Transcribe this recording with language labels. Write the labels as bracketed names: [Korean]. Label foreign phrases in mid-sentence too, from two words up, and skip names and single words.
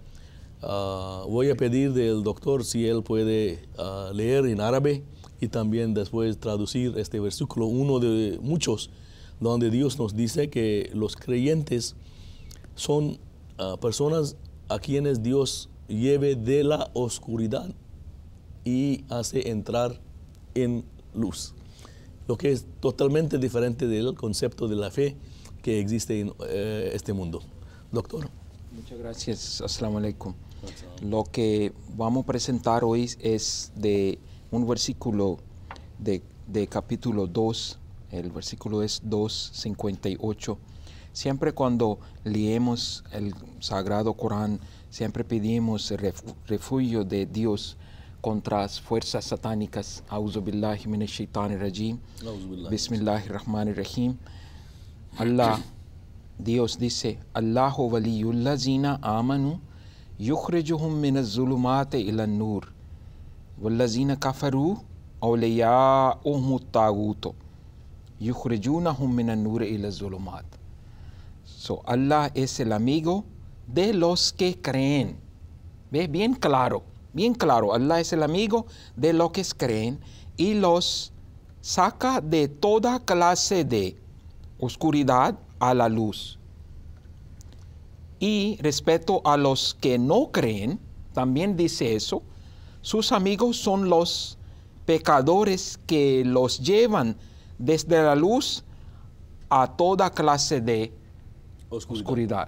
[Spanish] Voy a pedir del doctor si él puede leer en árabe y también después traducir este versículo, uno de muchos, donde Dios nos dice que los creyentes son personas a quienes Dios lleve de la oscuridad y hace entrar en luz, lo que es totalmente diferente del concepto de la fe que existe en este mundo. Doctor. Muchas gracias. [Arabic] السلام عليكم. [Spanish] Lo que vamos a presentar hoy es de un versículo de capítulo 2, el versículo es 2:58. Siempre cuando leemos el Sagrado Corán, siempre pedimos el refugio de Dios contra las fuerzas satánicas. [Arabic] أعوذ بالله من الشيطان الرجيم. بسم الله الرحمن الرحيم. [Spanish] Allah, Dios dice, [Arabic] الله ولي الذين آمنوا يخرجهم من الظلمات إلى النور والذين كفروا أولياؤهم الطاغوت يخرجونهم من النور إلى الظلمات. [Spanish] So Allah es el amigo de los que creen. ¿Ve? Bien claro. Allah es el amigo de los que creen y los saca de toda clase de oscuridad a la luz. Y respecto a los que no creen, también dice eso, sus amigos son los pecadores que los llevan desde la luz a toda clase de oscuridad.